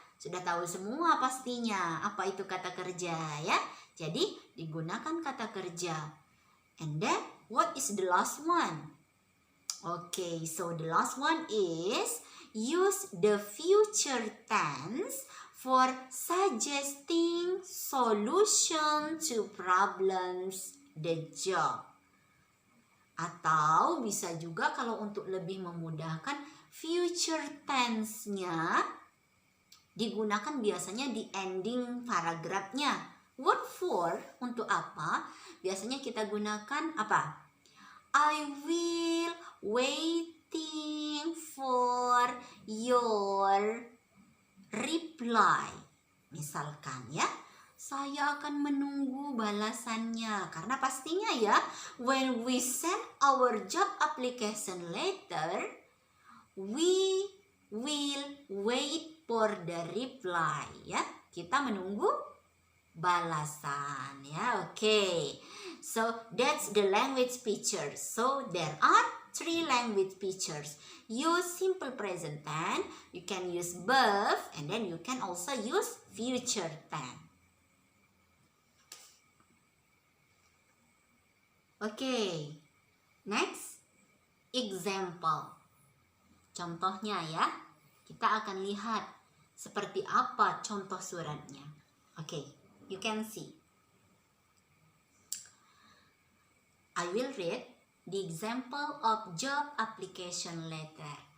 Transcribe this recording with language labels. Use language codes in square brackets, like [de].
[id] Sudah tahu semua pastinya apa itu kata kerja ya. Jadi digunakan kata kerja. [en] And then what is the last one? Okay, so the last one is use the future tense for suggesting solution to problems the job. [id] Atau bisa juga kalau untuk lebih memudahkan future tense-nya digunakan biasanya di ending paragrafnya. [en] What for? [id] Untuk apa? Biasanya kita gunakan apa? [en] I will waiting for your reply. [id] Misalkan ya, saya akan menunggu balasannya. Karena pastinya ya, [en] when we send our job application letter, we will wait for the reply ya. [id] Kita menunggu balasan ya. Okay. [en] So that's the language features. So there are 3 language features. Use simple present tense, you can use verb, and then you can also use future tense. Okay, next example. [id] Contohnya ya, kita akan lihat Seperti apa contoh suratnya? [en] Okay, you can see. I will read the example of job application letter.